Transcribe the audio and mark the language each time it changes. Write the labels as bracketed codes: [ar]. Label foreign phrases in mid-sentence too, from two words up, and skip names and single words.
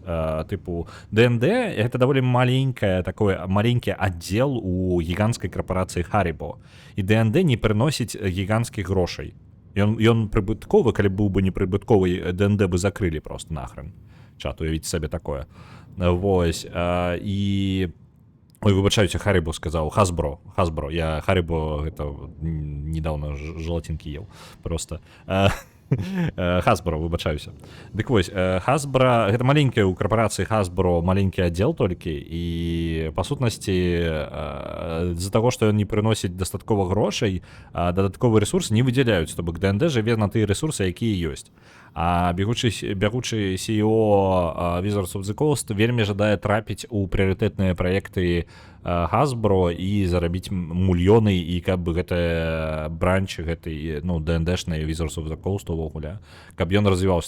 [be] Тыпу, ДНД это даволі маленькі аддзел у гіганцкай карпорацыі Haribo. І ДНД не прыносіць гіганцкіх грошай. Ён прыбытковы, калі быў бы непрыбытковы, ДНД бы закрылі [ru] просто нахрен. [be] Чат, уявіць сабе такое. Вось, і... Ой, выбачаюся, Haribo сказаў. Hasbro. [ru] Я Haribo гэта недавно желатинки ел. Просто... [be] Hasbro, выбачаюся. Дык вось, Hasbro, гэта маленькая ў карпорацыі Hasbro маленькі аддзел толькі, і па сутнасці з-за таго, што ён не прыносіць дастаткова грошай, дадатковы рэсурс не выдзяляюць, то бок ДНД жыве на тыя рэсурсы, якія ёсць. А бягучы CEO Wizards of the Coast вельмі жадае трапіць у прыярытэтныя праекты Hasbro і зарабіць мільёны, і каб гэты бранч, гэты, ну, ДНДшны Wizards of the Coast увогуле, каб ён развіваўся.